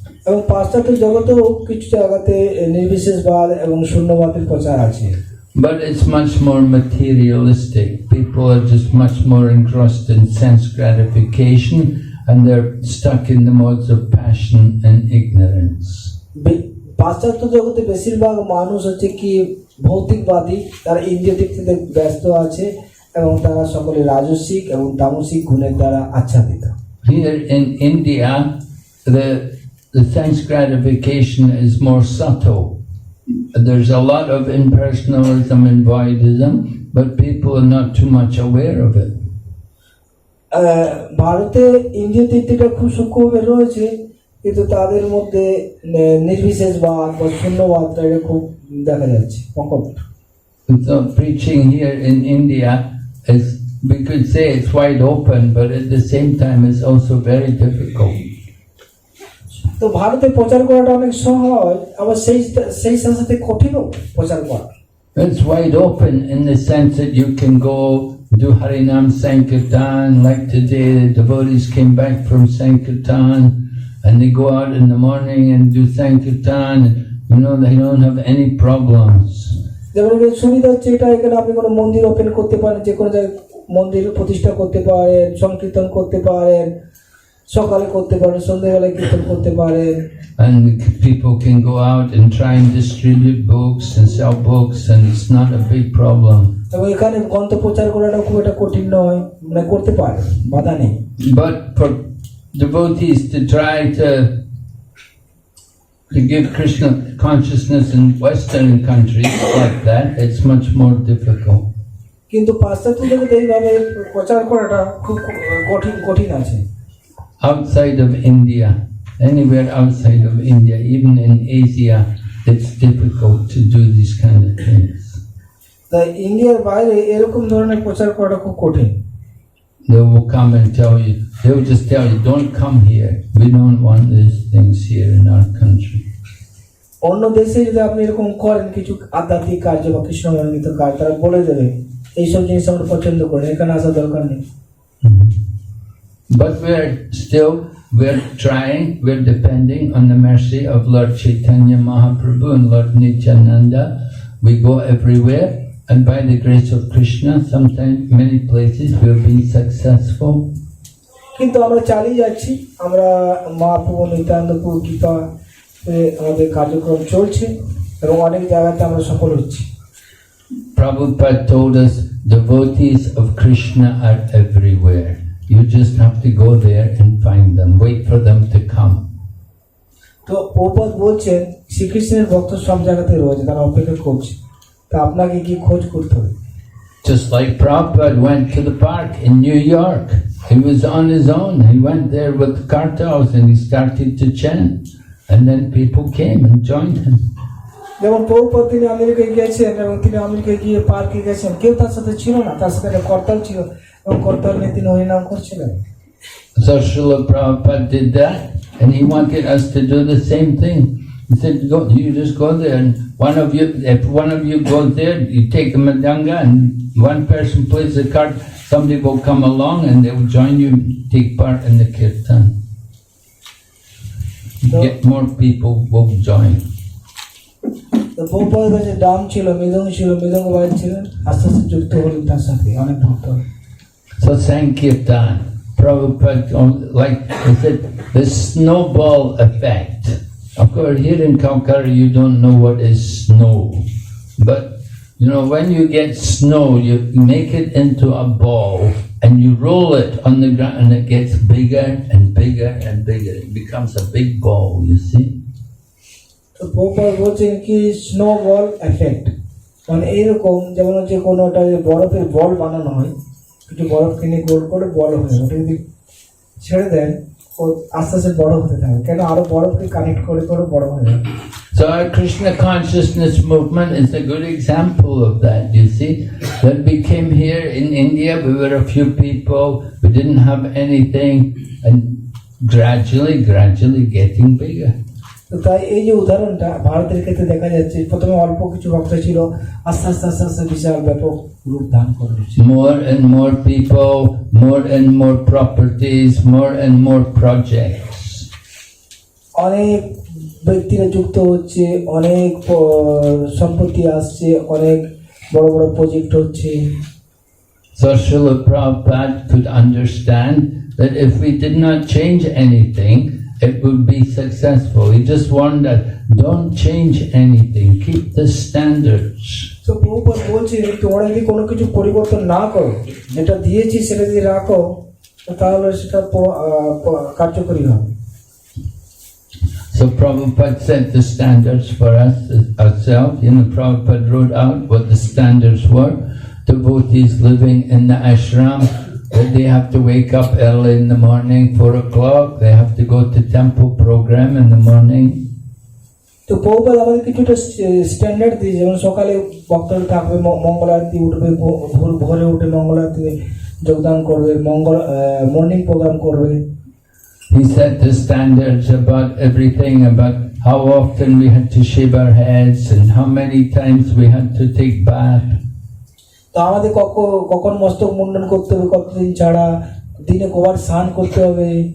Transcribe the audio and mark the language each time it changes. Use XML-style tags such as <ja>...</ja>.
<bn>এবং পাশ্চাত্য জগতেও কিছু জায়গাতে নির্বিশেষবাদ এবং শূন্যবাদের প্রচার আছে।</bn> <en>But it's much more materialistic. People are just much more engrossed in sense gratification and they're stuck in the modes of passion and ignorance.</en> <bn>পাশ্চাত্য জগতে বেশিরভাগ মানুষ হচ্ছে কি ভৌতিকবাদী, তারা ইন্দ্রিয় দিক থেকে ব্যস্ত আছে এবং তারা সকলে রাজসিক এবং তামসিক গুণের দ্বারা আচ্ছাদিত।</bn> <en>Here in India, the sense gratification is more subtle. There's a lot of impersonalism and voidism, but people are not too much aware of it.</en> <bn>ভারতে ইন্দ্রিয় তৃপ্তিটা খুব সূক্ষ্মভাবে রয়েছে, কিন্তু তাদের মধ্যে নির্বিশেষবাদ বা শূন্যবাদটা এটা খুব দেখা যাচ্ছে প্রকট।</bn> <en>So preaching here in India is, we could say it's wide open, but at the same time it's also very difficult.</en> <bn>তো ভারতে প্রচার করাটা অনেক সহজ, আবার সেই সাথে কঠিনও প্রচার করা।</bn> <en>It's wide open in the sense that you can go do Harinam Sankirtan, like today the devotees came back from Sankirtan and they go out in the morning and do Sankirtan and they don't have any problems.</en> <bn>যেমন সুবিধা হচ্ছে এটা, এখানে আপনি কোনো মন্দির open করতে পারেন, যে কোনো জায়গায় মন্দির প্রতিষ্ঠা করতে পারেন, সংকীর্তন করতে পারেন, সকালে করতে পারেন, সন্ধ্যাবেলায় কীর্তন করতে পারেন।</bn> <en>And people can go out and try and distribute books and sell books and it's not a big problem.</en> <bn>এবং এখানে গ্রন্থ প্রচার করাটা খুব একটা কঠিন নয়, মানে করতে পারে, বাধা নেই।</bn> <en>But for devotees to try to give Krishna consciousness in Western countries like that, it's much more difficult.</en> <bn>কিন্তু পাশ্চাত্য জগতে এইভাবে প্রচার করাটা খুব কঠিন আছে।</bn> <en>Outside of India, anywhere outside of India, even in Asia, it's difficult to do these kind of things.</en> <bn>তাই ইন্ডিয়ার বাইরে এরকম ধরনের প্রচার করাটা খুব কঠিন।</bn> <en>They will come and tell you, they will just tell you, don't come here. We don't want these things here in our country.</en> <bn>অন্য দেশে যদি আপনি এরকম করেন কিছু আধ্যাত্মিক কার্য বা কৃষ্ণমন্ডিত কাজ, তারা বলে দেবে এইসব জিনিস আমরা পছন্দ করি, এখানে আসার দরকার নেই।</bn> <en>But we're trying, we're depending on the mercy of Lord Chaitanya Mahaprabhu and Lord Nityananda. We go everywhere, and by the grace of Krishna, sometimes many places we've been successful.</en> <bn>কিন্তু আমরা চালিয়ে যাচ্ছি, আমরা মহাপ্রভু নিত্যানন্দপুর কৃপা আমাদের কার্যক্রম চলছে এবং অনেক জায়গাতে আমরা সফল হচ্ছি।</bn> <en>Prabhupada told us, devotees of Krishna are everywhere. You just have to go there and find them, wait for them to come.</en> <bn>তো প্রভুপাদ বলছেন শ্রীকৃষ্ণের ভক্ত সব জায়গাতে রয়েছে, তারা অপেক্ষা করছে, তা আপনাকে কি খোঁজ করতে হবে।</bn> <en>Just like Prabhupada went to the park in New York. He was on his own. He went there with kartals and he started to chant. And then people came and joined him.</en> <bn>যেমন প্রভুপাদ তিনি আমেরিকায় গেছেন এবং তিনি আমেরিকায় গিয়ে পার্কে গেছেন, কেউ তার সাথে ছিল না, তার সাথে একটা করতাল ছিল এবং করতাল নিয়ে তিনি হরিনাম করছিলেন।</bn> <en>So Srila Prabhupada did that, and he wanted us to do the same thing. He said, you just go there, and if one of you goes there, you take the madanga, and one person plays the card, somebody will come along and they will join you, take part in the kirtan. Get more people will join.</en> <bn>তো প্রভুপাদের কাছে ডাম ছিল, মৃদঙ্গ ছিল, মৃদঙ্গ বাজাচ্ছিলেন, আস্তে আস্তে যুক্ত হলেন তার সাথে অনেক ভক্ত।</bn> <en>So Sankirtan, Prabhupada, like he said, the snowball effect. Of course, here in Calcutta, you don't know what is snow. But, you know, when you get snow, you make it into a ball and you roll it on the ground and it gets bigger and bigger and bigger. It becomes a big ball, you see.</en> <bn>তো প্রভুপাদ বলছেন কি snow বল effect, মানে এইরকম যেমন হচ্ছে কোনো একটা বরফের বল বানানো হয়, একটু বরফ কিনে গোল করে বল হয়ে যায়, ওটা যদি ছেড়ে দেন ও আস্তে আস্তে বড় হতে থাকে, কেন আরো বরফকে কানেক্ট করে করে বড় হয়ে যায়।</bn> <en>So our Krishna consciousness movement is a good example of that, you see. When we came here in India, we were a few people, we didn't have anything, and gradually getting bigger.</en> <bn>তো তাই এই যে উদাহরণটা ভারতের ক্ষেত্রে দেখা যাচ্ছে, প্রথমে অল্প কিছু ভক্ত ছিল, আস্তে আস্তে আস্তে আস্তে বিশাল ব্যাপক রূপ ধারণ করছে।</bn> <en>More and more people, more and more properties, more and more projects.</en> <bn>অনেক ব্যক্তিরা যুক্ত হচ্ছে, অনেক সম্পত্তি আসছে, অনেক বড় বড় প্রজেক্ট হচ্ছে।</bn> <en>So Srila Prabhupada could understand that if we did not change anything, it would be successful. He just warned us, don't change anything, keep the standards.</en> <bn>তো প্রভুপাদ বলছে তোমরা যদি কোনো কিছু পরিবর্তন না করো, যেটা দিয়েছি সেটা যদি রাখো, তাহলে সেটা কার্যকরী হবে।</bn> <en>So Prabhupada set the standards for us ourselves. You know, Prabhupada wrote out what the standards were. Devotees living in the ashram, that they have to wake up early in the morning, 4 o'clock, they have to go to temple program in the morning.</en> <bn>তো প্রভুপাদ আমাদের কিছুটা standard দিয়ে, যেমন সকালে ভক্তরা থাকবে, মঙ্গল আরতি উঠবে, ভোরে উঠে মঙ্গল আরতিতে যোগদান করবে, মর্নিং প্রোগ্রাম করবে।</bn> <en>He set the standards about everything, about how often we had to shave our heads and how many times we had to take bath.</en> <bn>তো আমাদের কখন মস্তক মুন্ডন করতে হবে, কতদিন ছাড়া, দিনে কবার স্নান করতে হবে।</bn>